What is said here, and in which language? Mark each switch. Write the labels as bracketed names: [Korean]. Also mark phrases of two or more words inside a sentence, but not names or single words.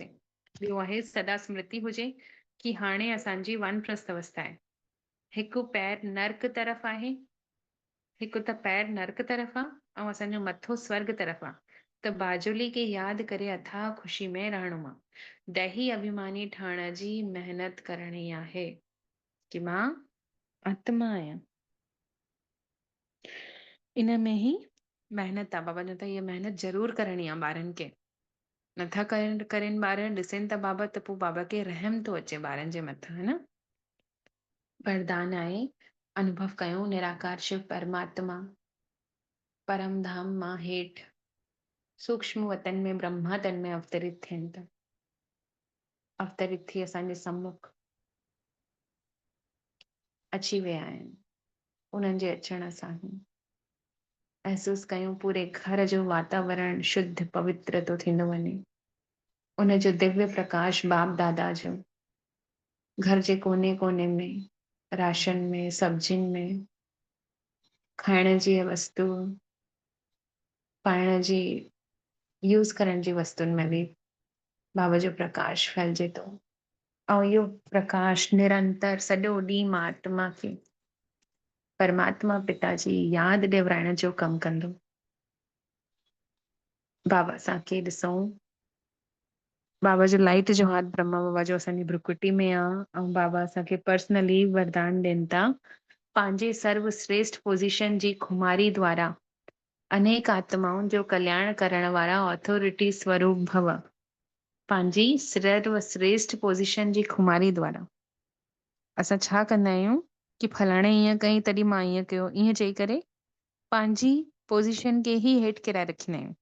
[Sindhi] ॿियो आहे सदा स्मृति हुजे कि हाणे असांजी वानप्रस्थ अवस्था आहे, हिकु पैर नर्क तरफ़ आहे, हिकु त पैर नर्क तरफ़ आहे ऐं असांजो मथो स्वर्ग तरफ़ आहे, त बाजुली खे यादि करे अथाह ख़ुशी में रहणो आहे, दैही अभिमानी ठहण जी महिनत करणी आहे कि मां आत्मा आहियां, इन में ई महिनत आहे। बाबा चवनि था इहा महिनत ज़रूर करणी आहे ॿारनि खे, नथा करनि ॿार, ॾिसनि था बाबा त पोइ बाबा खे रहम थो अचे ॿारनि जे मथां, है न। वरदान आहे अनुभव कयूं निराकार शिव परमात्मा परम धाम मां हेठि सूक्ष्म वतन में ब्रह्मा तन में अवतरित थियनि था, अवतरित थी असांजे सम्मुख अची विया आहिनि। उन्हनि जे अचण सां ई महसूस कयूं पूरे घर जो वातावरण शुद्ध पवित्र थो थींदो वञे, उनजो दिव्य प्रकाश बाप दादा जो घर जे कोने कोने में, राशन में, सब्जियुनि में, खाइण जी वस्तु, पाइण जी, यूज़ करण जी वस्तुनि में बि बाबा जो प्रकाश फैलिजे थो, ऐं इहो प्रकाश निरंतर सॼो ॾींहुं मां आत्मा खे परमात्मा पिता जी यादि ॾियाराइण जो कमु कंदो। बाबा असांखे ॾिसूं, बाबा जो लाइट जो हाथ ब्रह्मा बाबा जो असांजी भ्रुकुटी में आहे, ऐं बाबा असांखे पर्सनली वरदान ॾियनि था पंहिंजे सर्वश्रेष्ठ पोज़ीशन जी खुमारी द्वारा अनेक आत्माउनि जो कल्याण करण वारा ऑथोरिटी स्वरूप भव, पंहिंजी सर्वश्रेष्ठ पोज़ीशन जी खुमारी द्वारा असां छा कंदा आहियूं कि फलाणे ईअं कई तॾहिं मां ईअं कयो, ईअं चई करे पंहिंजी पोज़ीशन खे ई हेठि किराए रखंदा आहियूं।